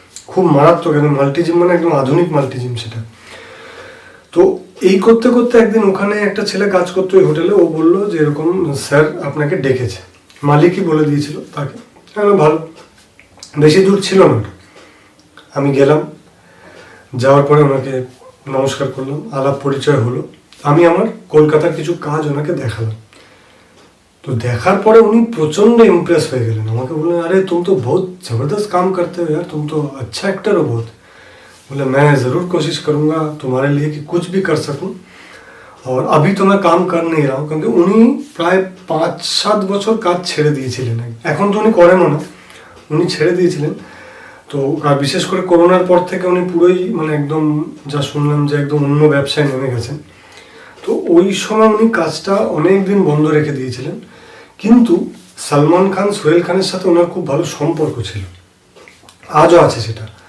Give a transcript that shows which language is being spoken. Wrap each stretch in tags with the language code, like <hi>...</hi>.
<bn>খুব মারাত্মক, একদম মাল্টি জিম, মানে একদম আধুনিক মাল্টি জিম সেটা। তো এই করতে করতে একদিন ওখানে একটা ছেলে কাজ করতো ওই হোটেলে, ও বললো যে এরকম স্যার আপনাকে ডেকেছে, মালিকই বলে দিয়েছিল তাকে। ভালো, বেশি দূর ছিল না। আমি গেলাম, যাওয়ার পরে ওনাকে নমস্কার করলাম, আলাপ পরিচয় হলো। আমি আমার কলকাতার কিছু কাজ ওনাকে দেখালাম। তো দেখার পরে উনি প্রচন্ড ইমপ্রেস হয়ে গেলেন। আমাকে বললেন, আরে</bn> <hi>तुम तो बहुत जबरदस्त काम करते हो यार, तुम तो अच्छा एक्टर हो बहुत। बोले मैं ज़रूर कोशिश करूँगा तुम्हारे लिए कि कुछ भी कर सकूँ, और अभी तो मैं काम कर नहीं रहा हूँ, क्योंकि</hi> <bn>উনি প্রায় 5-7 বছর কাজ ছেড়ে দিয়েছিলেন। এখন তো উনি করেনও না, উনি ছেড়ে দিয়েছিলেন। তো আর বিশেষ করে করোনার পর থেকে উনি পুরোই, মানে একদম যা শুনলাম যে একদম অন্য ব্যবসায় নেমে গেছেন। তো ওই সময় উনি কাজটা অনেক দিন বন্ধ রেখে দিয়েছিলেন, কিন্তু সালমান খান, সোহেল খানের সাথে ওনার খুব ভালো সম্পর্ক ছিল, আজও আছে সেটা।</bn>